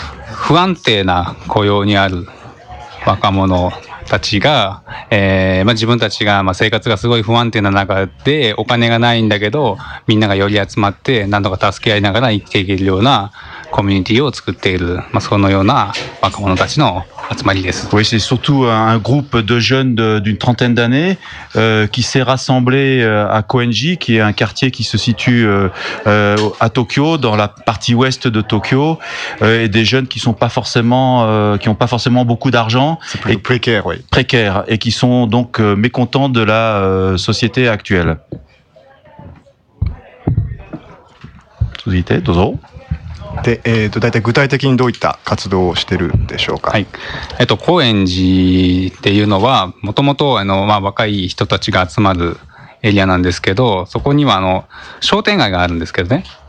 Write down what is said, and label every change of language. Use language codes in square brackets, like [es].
[ja] 不安定な雇用にある若者たちが、自分たちが、生活がすごい不安定な中でお金がないんだけど、みんなが寄り集まって何とか助け合いながら生きていけるようなコミュニティを作っている、そのような若者たちの集まりです。 [fr] Oui, c'est surtout un groupe de jeunes d'une trentaine d'années qui s'est rassemblé à Koenji, qui est un quartier qui se situe à Tokyo, dans la partie ouest de Tokyo, et des jeunes qui sont pas forcément qui ont pas forcément beaucoup d'argent, c'est plus précaire, oui. Précaire, et qui sont donc mécontents de la société actuelle. Société, dozo. [ja] で、大体具体的にどういった活動をしてるんでしょうか。はい。高円寺っていうのは、もともと、若い人たちが集まるエリアなんですけど、そこには、商店街があるんですけどね。